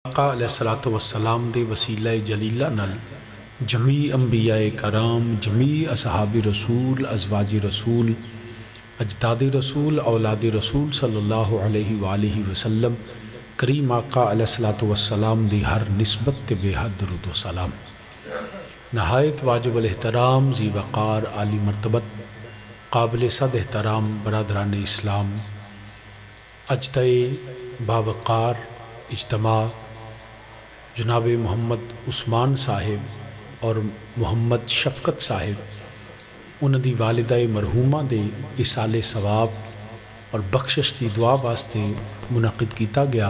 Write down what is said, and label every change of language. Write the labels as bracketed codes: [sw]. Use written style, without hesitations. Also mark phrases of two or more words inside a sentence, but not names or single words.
[pa] آقا علیہ الصلوۃ والسلام دے وسیلہ جلیلہ نال جمیع انبیاء کرام، جمیع اصحاب رسول، ازواج رسول، اجداد رسول، اولاد رسول صلی اللہ علیہ وآلہ وسلم کریم آقا علیہ الصلوۃ والسلام دی ہر نسبت تے بے حد درود و سلام۔ نہایت واجب الاحترام، ذی وقار، عالی مرتبت، قابل صد احترام برادران اسلام، اجتائے باوقار اجتماع جناب محمد عثمان صاحب اور محمد شفقت صاحب انہاں دی والدہ مرحومہ دے اصال ثواب اور بخشش دی دعا واسطے منعقد کیتا گیا۔